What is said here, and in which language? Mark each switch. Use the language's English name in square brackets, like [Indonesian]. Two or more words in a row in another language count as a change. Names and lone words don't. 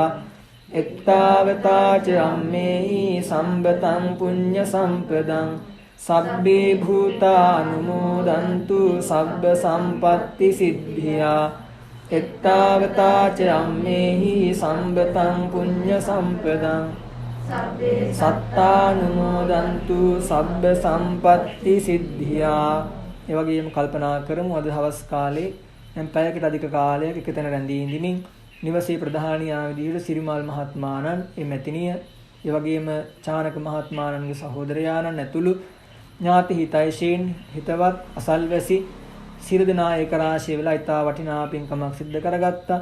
[Pali] එත්තාවතා ච අම්මේහි සම්පතං පුඤ්ඤ සම්පදං සබ්බේ භූතා අනුමෝදන්තු සබ්බ සම්පත්ති සිද්ධියා. එත්තාවතා ච අම්මේහි සම්පතං පුඤ්ඤ සම්පදං සත්තානුමෝදන්තු සබ්බ සම්පත්ති සිද්ධියා. [Sinhala] ඒ වගේම කල්පනා කරමු අද හවස් කාලේ දැන් පැයකට අධික කාලයක් එකතැන රැඳී ඉඳිමින් නිවසේ ප්‍රධානියා විදිහට සිරිමල් මහත්මාණන්, එමෙතිනිය, ඒ වගේම චානක මහත්මාණන්ගේ සහෝදරයාණන් ඇතුළු ඥාති හිතයිශීන් හිතවත් අසල්වැසි සියලු දෙනා ඒක රාශිය වෙලා ඉතා වටිනා පින්කමක් සිද්ධ කරගත්තා.